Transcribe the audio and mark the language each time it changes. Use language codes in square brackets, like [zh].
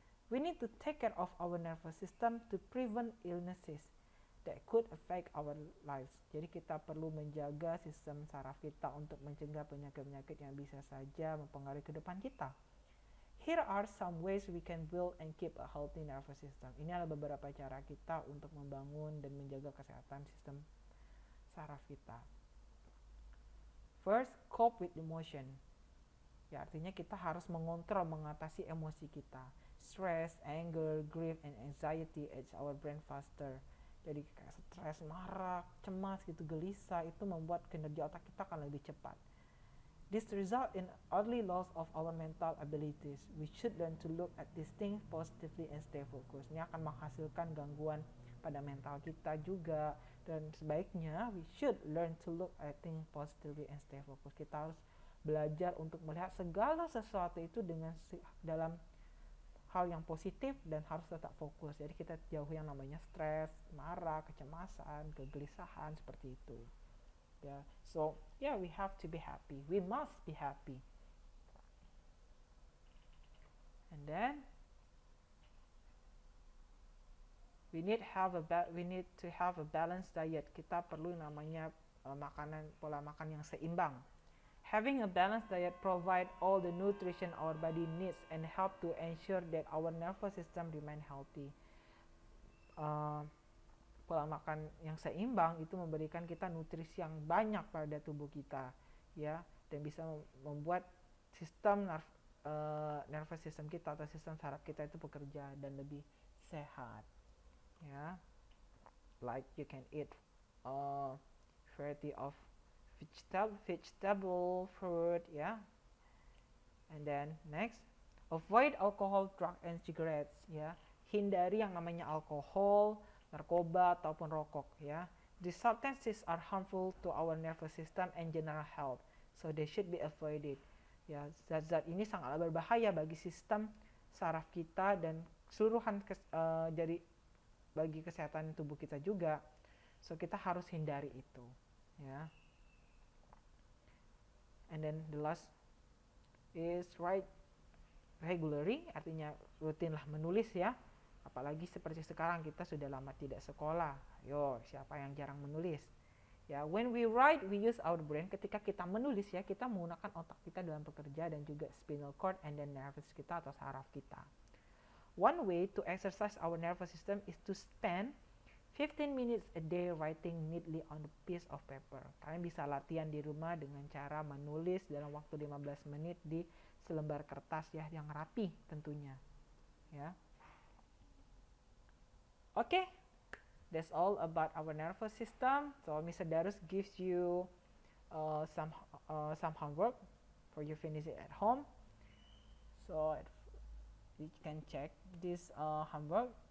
[en] We need to take care of our nervous system to prevent illnesses that could affect our lives. [id] Jadi kita perlu menjaga sistem saraf kita untuk mencegah penyakit-penyakit yang bisa saja mempengaruhi kehidupan kita. [en] Here are some ways we can build and keep a healthy nervous system. [id] Ini adalah beberapa cara kita untuk membangun dan menjaga kesehatan sistem saraf kita. [en] First, cope with emotion. [id] Ya, artinya kita harus mengatasi emosi kita. [en] Stress, anger, grief, and anxiety age our brain faster. [id] Jadi kayak stres, marah, cemas gitu, gelisah, itu membuat kinerja otak kita akan lebih cepat. [en] This result in early loss of our mental abilities. We should learn to look at these things positively and stay focused. [id] Ini akan menghasilkan gangguan pada mental kita juga. Dan sebaiknya [en] we should learn to look at things positively and stay focused. [id] Kita harus belajar untuk melihat segala sesuatu itu dalam hal yang positif dan harus tetap fokus. Jadi kita jauhi yang namanya stres, marah, kecemasan, kegelisahan seperti itu. [en] Yeah. So, yeah, we have to be happy. We must be happy. And then we need to have a balanced diet. [id] Kita perlu namanya pola makan yang seimbang. [en] Having a balanced diet provide all the nutrition our body needs and help to ensure that our nervous system remain healthy. [id] Pola makan yang seimbang itu memberikan kita nutrisi yang banyak pada tubuh kita ya, dan bisa membuat sistem nervous system kita atau sistem saraf kita itu bekerja dan lebih sehat ya. [en] like you can eat variety of vegetable, fruit, yeah. And then next, avoid alcohol, drug, and cigarettes, ya. [id] Hindari yang namanya alkohol, narkoba, ataupun rokok, ya. [en] These substances are harmful to our nervous system and general health, so they should be avoided. [id] Ya, zat-zat ini sangatlah berbahaya bagi sistem saraf kita dan keseluruhan jadi bagi kesehatan tubuh kita juga. So kita harus hindari itu, ya. [en] And then the last is write regularly, [id] artinya rutinlah menulis ya. Apalagi seperti sekarang kita sudah lama tidak sekolah. Yo, siapa yang jarang menulis? [en] Ya, when we write, we use our brain. [id] Ketika kita menulis ya, kita menggunakan otak kita dalam bekerja dan juga [en] spinal cord and then nervous [id] kita atau saraf kita. [en] One way to exercise our nervous system is to spend 15 minutes a day writing neatly on a piece of paper. [id] Kalian bisa latihan di rumah dengan cara menulis dalam waktu 15 menit di selembar kertas ya, yang rapi tentunya. Ya. [en] Okay, that's all about our nervous system. So Mr. Darus gives you some homework for you finish it at home. So you can check this homework.